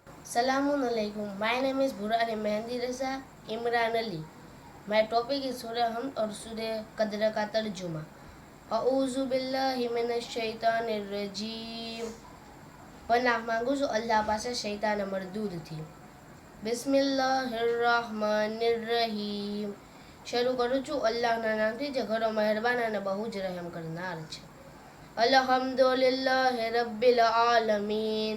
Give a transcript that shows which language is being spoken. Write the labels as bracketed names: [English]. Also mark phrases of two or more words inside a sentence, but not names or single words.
[Arabic] Assalamualaikum. [English] My name is Burani Mehndi Reza Imran Ali. My topic is Surah Hamd [Hindi] और सूरह कदर का तर्जुमा. [Arabic] أعوذ بالله من الشيطان الرجيم. [Gujarati] पनाह માંગુ છું અલ્લાહ પાસે શૈતાન મરદૂદથી. [Arabic] બિસ્મિલ્લાહિર્રહમાનિર્રહીમ. [Gujarati] શરૂ કરું છું અલ્લાહના નામથી જે ઘણો મહેરબાન અને બહુ જ રહેમ કરનાર છે. [Arabic] الحمد لله رب العالمين.